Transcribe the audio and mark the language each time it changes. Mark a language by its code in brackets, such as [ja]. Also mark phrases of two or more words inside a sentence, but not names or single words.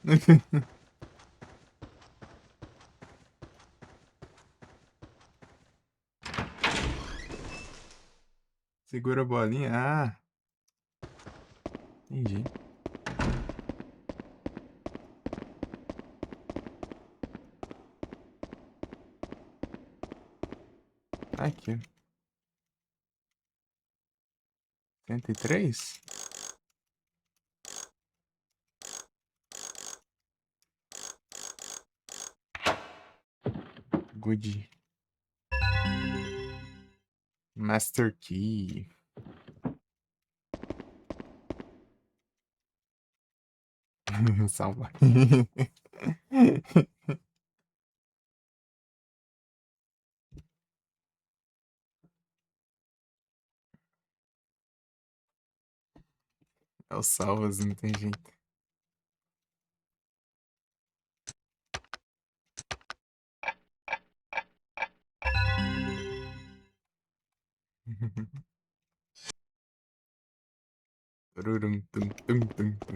[pt] Segura a bolinha. Ah, entendi. Aqui. 103? Good. Master Key. Salva. É o salvas, não tem jeito. Tururum, tum, tum, tum, tum.